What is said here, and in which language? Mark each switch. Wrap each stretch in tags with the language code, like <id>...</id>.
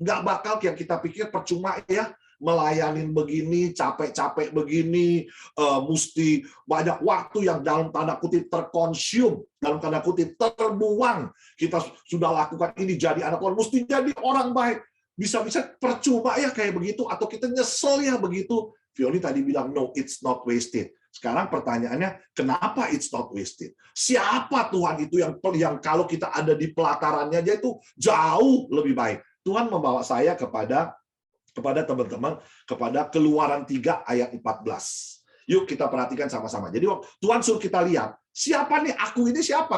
<id>Nggak bakal yang kita pikir percuma ya. Melayanin begini, capek-capek begini, mesti banyak waktu yang dalam tanda kutip terkonsum, dalam tanda kutip terbuang. Kita sudah lakukan ini jadi anak Tuhan, mesti jadi orang baik. Bisa-bisa percuma ya kayak begitu, atau kita nyesel ya begitu. Fioni tadi bilang,</id> <en>no, it's not wasted.</en> <id>Sekarang pertanyaannya, kenapa</id> <en>it's not wasted?</en> <id>Siapa Tuhan itu yang kalau kita ada di pelatarannya aja itu jauh lebih baik? Tuhan membawa saya kepada teman-teman, kepada Keluaran 3 ayat 14. Yuk kita perhatikan sama-sama. Jadi Tuhan suruh kita lihat, siapa nih aku ini siapa?</id>